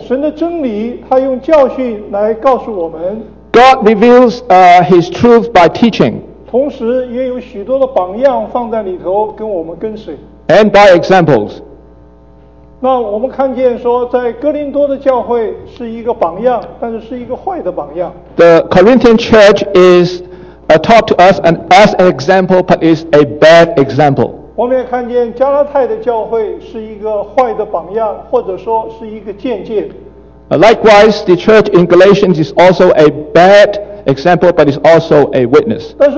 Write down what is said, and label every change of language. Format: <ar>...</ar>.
<zh>神的真理, 他用教训来告诉我们,</zh> <en>God reveals His truth by teaching.</en> <zh>同时也有许多的榜样放在里头, 跟我们跟随,</zh> <en>and by examples.</en> <zh>那我们看见说在哥林多的教会是一个榜样, 但是是一个坏的榜样。</zh> <en>The Corinthian church is taught to us and as an example, but is a bad example.</en> <zh>我们也看见加拉太的教会是一个坏的榜样, 或者说是一个见解。</zh> <en>Likewise, the church in Galatians is also a bad example, but is also a witness.</en>